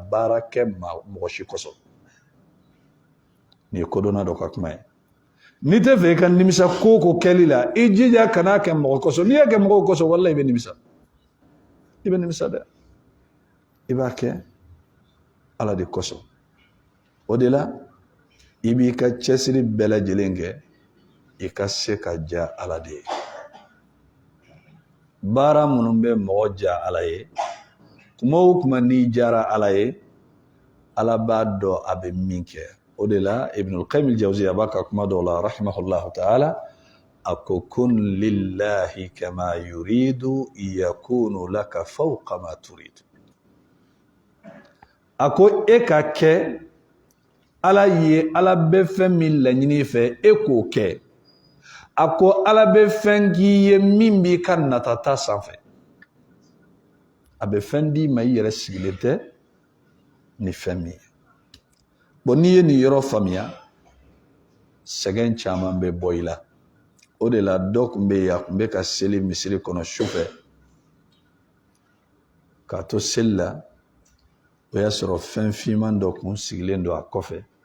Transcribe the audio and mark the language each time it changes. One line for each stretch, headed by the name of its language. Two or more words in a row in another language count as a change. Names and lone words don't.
Bambara: baara kɛ mɔgɔ si kosɔn nin ye kodɔnna dɔ ka kuma ye n'i tɛ fɛ i ka nimisa ko o ko kɛli la i jija kan'a kɛ mɔgɔ kosɔn n'i y'a kɛ mɔgɔw kosɔn walahi i bɛ nimisa dɛ i b'a kɛ Ala de kosɔn o de la i b'i ka cɛsiri bɛɛ lajɛlen kɛ i ka se ka diya Ala de ye baara minnu bɛ mɔgɔ diya Ala ye kuma o kuma n'i diyara Ala ye Ala b'a dɔn a bɛ min kɛ o de la Ibn al-Qayyim al-Jawziyya b'a ka kuma dɔw la
Arabic: rahimahullahu ta'ala
Bambara: a ko
Arabic: kun lillahi kama yuridu yakunu laka fawqa ma turidu
Bambara: a ko e ka kɛ ala ye ala bɛ fɛn min laɲini fɛ e k'o kɛ a ko ala bɛ fɛn k'i ye min b'i ka natata sanfɛ a bɛ fɛn d'i ma i yɛrɛ sigilen tɛ ni fɛn min ye bon n'i ye nin yɔrɔ faamuya sɛgɛn caman bɛ bɔ i la o de la dɔ tun bɛ yen a tun bɛ ka seli misiri kɔnɔ sufɛ k'a to seli la o y'a sɔrɔ fɛn finman dɔ kun sigilen don a kɔfɛ